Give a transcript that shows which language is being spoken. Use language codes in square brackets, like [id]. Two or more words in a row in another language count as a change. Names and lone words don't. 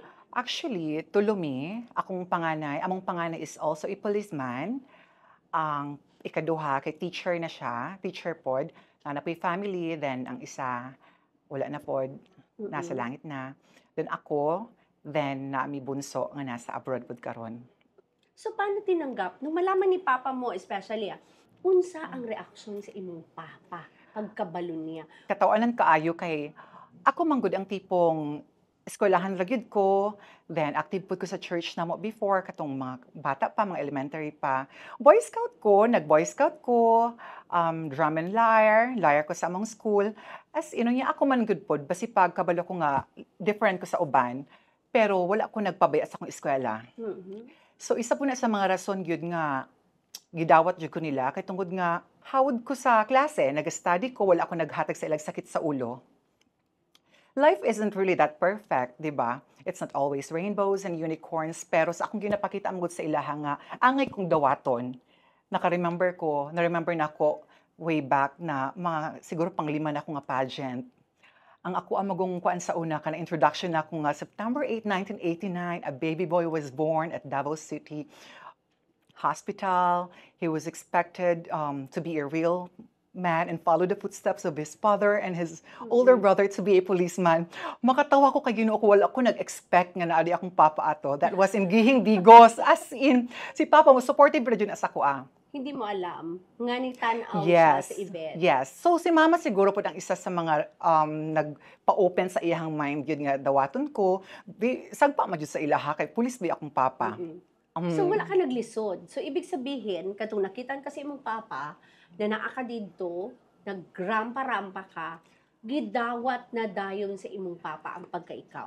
[en] Actually, [ceb] tulumi, among panganay [en] is also a policeman. [ceb] Ang ikaduha, kay teacher na siya, teacher pod, na po'y family, then ang isa, wala na pod, nasa langit na. Then ako, then naami bunso nga nasa abroad pod karon. [tl] So paano tinanggap? Nung malaman ni papa mo, [en] especially, [ceb] unsa ang reaksyon sa imong papa pagkabalo niya? Katawanan kaayo kay ako manggod ang tipong eskwelahan ragyud ko, then active po ko sa church na mo before, katong mga bata pa, mga elementary pa. Boy Scout ko, nag-Boy Scout ko, [en] drum and lyre [ceb] ko sa among school. As ino niya ako man good pod, basi pagkabalo ko nga, different ko sa uban, pero wala ko nagpabaya sa akong eskwela. So isa po na sa mga rason gyud nga gidawat jud ko nila kay tungod nga hawod ko sa klase, nag-study ko, wala ako naghatag sa ilang sakit sa ulo. [en] Life isn't really that perfect, di ba? It's not always rainbows and unicorns, [ceb] pero sa akong ginapakita amgod sa ilaha nga angay kong dawaton. Na-remember na ako way back na mga siguro pang 5 na ako nga pageant. Ang ako ang magong kuan sa una kana introduction nako nga September 8, 1989, [en] a baby boy was born at Davao City Hospital. He was expected to be a real man and follow the footsteps of his father and his older Mm-mm. brother to be a policeman. [ceb] Makatawa ko kay Ginoo ko wala ko nag-expect nga naadi akong papa ato. [en] That was in Gihing Digos. As in, [ceb] si papa mo supportive ra jud na sa kuha. [tl] Hindi mo alam nga ni tanaw siya [en] Yes. [ceb] sa event. Yes. So si mama siguro po ang isa sa mga nagpa-open sa iyang mind yun nga dawaton ko. Sagpa ma jud sa ilaha kay pulis ba akong papa. Mm-mm. Um, So wala ka naglisod. [tl] So ibig sabihin, [ceb] katong nakitan kasi imong papa na naa ka didto, nagrampa-rampa ka, gidawat na dayon sa imong papa ang pagkaikaw.